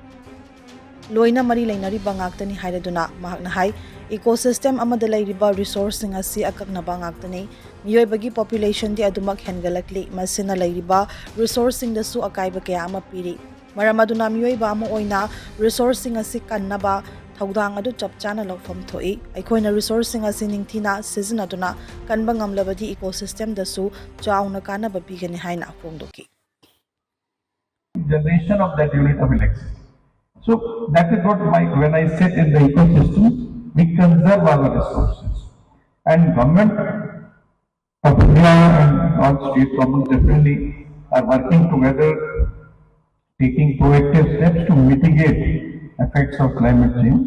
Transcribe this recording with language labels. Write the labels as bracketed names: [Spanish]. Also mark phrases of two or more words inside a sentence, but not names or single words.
[Manipuri] loina mari leinari bangaktani hairaduna mahakna hai ecosystem amada leiriba resource sing asi akakna bangaktani Meeoibagi population di adumak hengalakli masina leiriba resource sing da su akaiba kaya ama piri maramaduna Meeoiba ama oina resource sing asi kannaba thaudang adu chapchana lokfam thoi aikoina resource sing asi ningthina sizinaduna kanba ngamlabadi ecosystem da su chauna kana babigani haina phongdoki [English] generation of that unit of electricity. So that is what when I said in the ecosystem, we conserve our resources. And government of India and all state governments definitely are working together, taking proactive steps to mitigate effects of climate change.